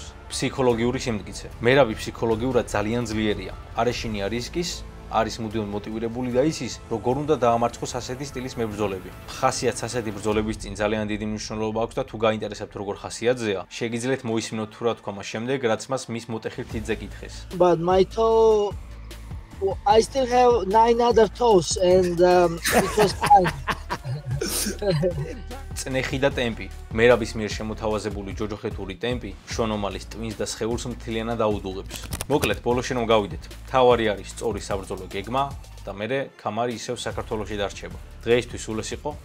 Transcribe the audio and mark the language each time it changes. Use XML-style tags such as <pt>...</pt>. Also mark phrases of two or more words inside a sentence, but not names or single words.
<ka>ფსიქოლოგიური სიმტკიცე. მერაბი ფსიქოლოგიურად ძალიან ძლიერია. არ ეშინია რისკის, არის მუდმივად მოტივირებული და იცის, როგორ უნდა დაამარცხოს ასეთი სტილის მებრძოლები. ხასიათს ასეთი ბრძოლების წინ ძალიან დიდი მნიშვნელობა აქვს და თუ გაინტერესებთ როგორ ხასიათზეა, შეგიძლიათ მოისმინოთ თუ რა თქვა მას შემდეგ, რაც მას მის მოტეხილ თითზე კითხეს.</ka> <en>But my toe, I still have 9 other toes and it was fine.</en> <ka>წნეხი და ტემპი. მერაბის მიერ შემოთავაზებული ჯოჯოხეთური ტემპი შონ ომალის ტვინს და სხეულს მთლიანად აუდუღებს. მოკლედ, ბოლოში რომ გავიდეთ, თავარი არის სწორი საბრძოლო გეგმა და მერე ქამარი ისევ საქართველოში დარჩება. დღეისთვის სულ ეს იყო.</ka>